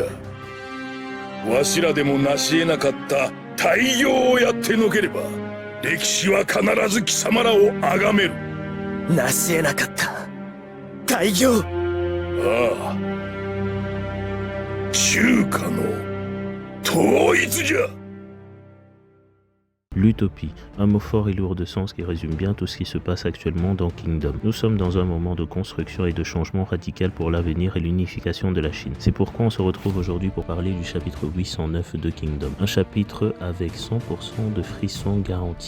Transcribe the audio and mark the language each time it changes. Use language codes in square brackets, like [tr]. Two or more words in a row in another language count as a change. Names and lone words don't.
[ja] わしらでも成し得なかった大業をやってのければ歴史は必ず貴様らを崇める。成し得なかった大業。ああ、中華の統一じゃ。 [fr] L'utopie, un mot fort et lourd de sens qui résume bien tout ce qui se passe actuellement dans Kingdom. Nous sommes dans un moment de construction et de changement radical pour l'avenir et l'unification de la Chine. C'est pourquoi on se retrouve aujourd'hui pour parler du chapitre 809 de Kingdom. Un chapitre avec 100% de frissons garantis.